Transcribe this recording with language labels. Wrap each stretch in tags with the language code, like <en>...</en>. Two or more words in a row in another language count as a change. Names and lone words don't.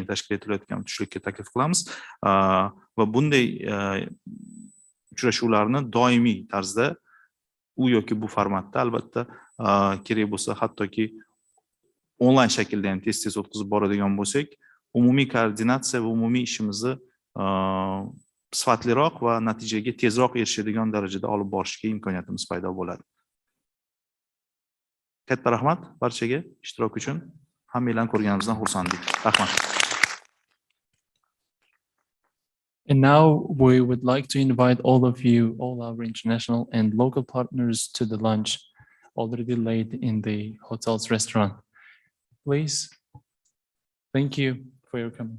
<uz>tashkil etilayotgan tushlikka taklif qilamiz va bunday uchrashuvlarni doimiy tarzda u yoki bu formatda albatta kerak bo'lsa hattoki onlayn shaklda ham tez o'tkazib boradigan bo'lsak, umumiy koordinatsiya va umumiy ishimizni sifatliroq va natijaga tezroq erishadigan darajada olib borishga imkoniyatimiz paydo bo'ladi. Katta rahmat barchaga ishtirok uchun. Hammanglarni ko'rganimizdan xursandlik. Rahmat.</uz> <en>And now we would like to invite all of you, all our international and local partners to the lunch already laid in the hotel's restaurant. Please. Thank you for your coming.</en>